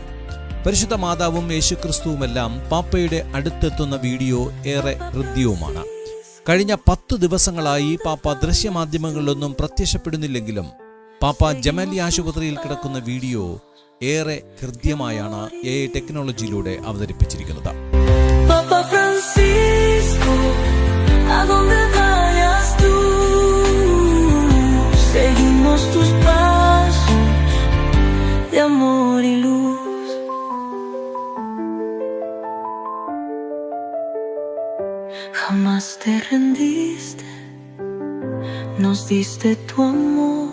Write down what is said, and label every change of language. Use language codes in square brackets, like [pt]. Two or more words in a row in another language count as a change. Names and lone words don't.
[ml] പരിശുദ്ധ മാതാവും യേശുക്രിസ്തുവുമെല്ലാം പാപ്പയുടെ അടുത്തെത്തുന്ന വീഡിയോ ഏറെ ഹൃദ്യവുമാണ്. കഴിഞ്ഞ 10 ദിവസങ്ങളായി പാപ്പ ദൃശ്യമാധ്യമങ്ങളിലൊന്നും പ്രത്യക്ഷപ്പെടുന്നില്ലെങ്കിലും പാപ്പ ജമലി ആശുപത്രിയിൽ കിടക്കുന്ന വീഡിയോ ഏറെ ഹൃദ്യമായാണ് AI ടെക്നോളജിയിലൂടെ അവതരിപ്പിച്ചിരിക്കുന്നത്. [es] Papa Francisco, a donde vayas tú, seguimos tus pasos de amor y luz. Jamás te rendiste, nos diste tu amor.